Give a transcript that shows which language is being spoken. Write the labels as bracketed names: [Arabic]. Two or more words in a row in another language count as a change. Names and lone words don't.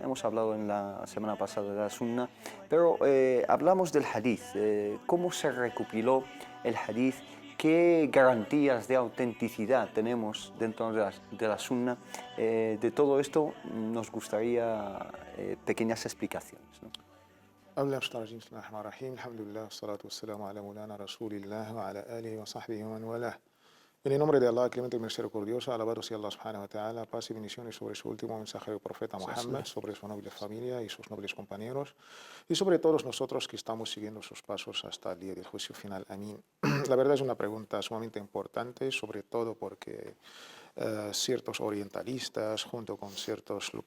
[Spanish] Hemos hablado en la semana pasada de la Sunna, pero hablamos del Hadith, cómo se recopiló el Hadith, qué garantías de autenticidad tenemos dentro de la Sunna. De todo esto nos gustaría pequeñas explicaciones, ¿no? En el nombre de Allah, clemente y misericordioso, alabado sea Allah [Arabic] سبحانه وتعالى, [Spanish] paz y bendiciones sobre su último mensajero profeta Muhammad, sobre su noble familia y sus nobles compañeros, y sobre todos nosotros que estamos siguiendo sus pasos hasta el día del juicio final. Amén. La verdad es una pregunta sumamente importante, sobre todo porque ciertos orientalistas, junto con ciertos lo